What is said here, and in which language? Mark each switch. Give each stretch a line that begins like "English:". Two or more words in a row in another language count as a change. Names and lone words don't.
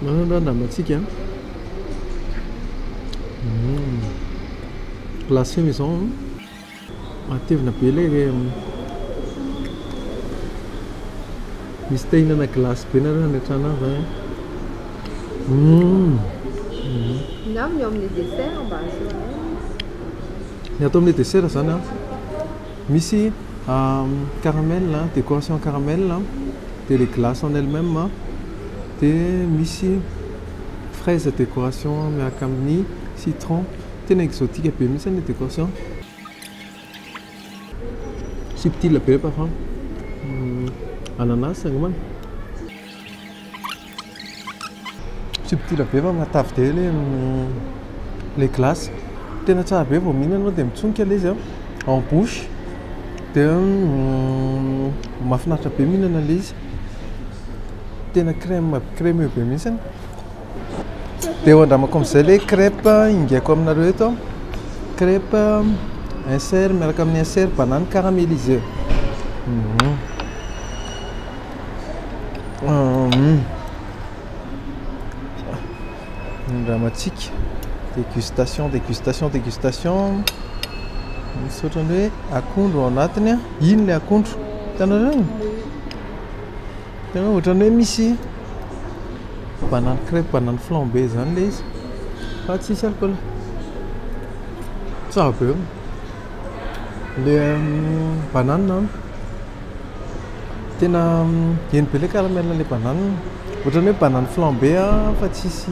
Malagasy: andramantsika
French: glace maison
Malagasy: matevina be ilay misy te hihinana glace be nareo anetrana azy na ny ao amin'ny dessert mba asehoany ny atao amin'ny dessert zany misy
French: caramel décoration caramel
Malagasy: dia
French: les glaces en elles-mêmes
Malagasy: dia misy fraise décoration miaraka amin'ny citron tena exotique be mihitsy ny
French: décoration subtil
Malagasy: be
French: parfum ananas
Malagasy: angamba subtil be fa matavy
French: de les glaces
Malagasy: tena tsara be vao mihinana dia mitsonika ilay izy
French: en bouche
Malagasy: dia mahafinaritra be mihinana ilay izy tena crème be mihitsy dia ho andramako amin'izay ilay crêpe ingeko aminareo eto
French: crêpe insert
Malagasy: miaraka amin'ny
French: insert banane caramélisé dramatique dégustation
Malagasy: misy ohatrany hoe akondro ao anatiny ino ilay akondro hitanareo tena ohatrany hoe misy
French: banane crêpe banane flambé
Malagasy: zany ilay izy fa tsisy alcool tsara be ilay banane tena eny be ilay caramel ilay banane ohatrany hoe
French: banane flambé
Malagasy: fa tsisy